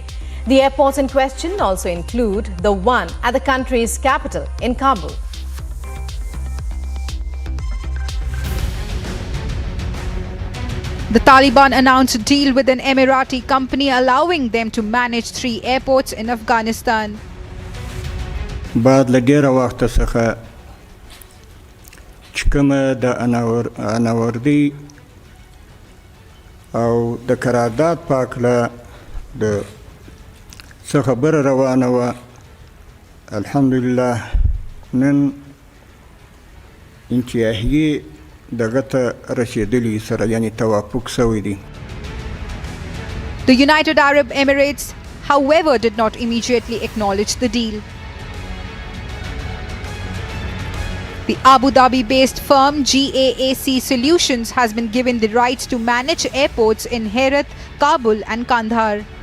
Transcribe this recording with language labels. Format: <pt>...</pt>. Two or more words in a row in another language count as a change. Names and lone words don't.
<en>The airports in question also include the one at the country's capital in Kabul. The Taliban announced a deal with an Emirati company allowing them to manage 3 airports in Afghanistan.</en> <ps>بعد لډیره وخت څخه چې کومه د اناوردي او د قرارداد په هکله د څه خبره روانه وه الحمدلله نن انتهایی دغه ته رسېدلي سره یعنې توافق شوی دی.</ps> <en>The United Arab Emirates, however, did not immediately acknowledge the deal. The Abu Dhabi-based firm GAAC Solutions has been given the rights to manage airports in Herat, Kabul and Kandahar.</en>